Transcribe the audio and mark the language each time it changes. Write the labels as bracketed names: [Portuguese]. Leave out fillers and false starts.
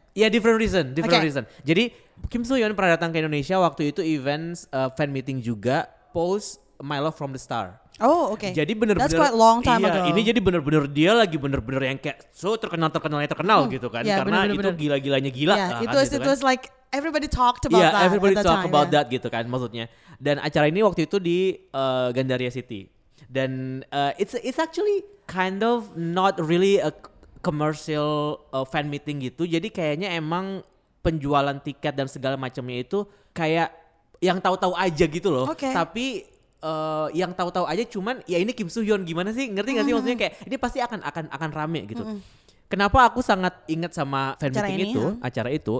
[Indonesian] Ya [English] different reason. [Indonesian] Jadi Kim Soo Hyun pernah datang ke Indonesia waktu itu event fan meeting juga, post My Love from the Star. Oh oke. Jadi bener-bener. [English] That's quite long time ago. Ini jadi bener-bener dia lagi bener-bener yang kayak so terkenal gitu kan, karena itu gila-gilanya gila. Yeah, it was like everybody talked about that. Yeah, everybody talk about that [Indonesian] gitu kan maksudnya. Dan acara ini waktu itu di Gandaria City. Dan [English] it's actually kind of not really a commercial fan meeting gitu. [Indonesian] Jadi kayaknya emang penjualan tiket dan segala macamnya itu kayak yang tahu-tahu aja gitu loh. [English] Okay. [Indonesian] Tapi yang tahu-tahu aja cuman ya ini Kim Soo Hyun gimana sih? Ngerti gak sih maksudnya kayak ini pasti akan rame gitu. Kenapa aku sangat ingat sama fan meeting itu, acara itu?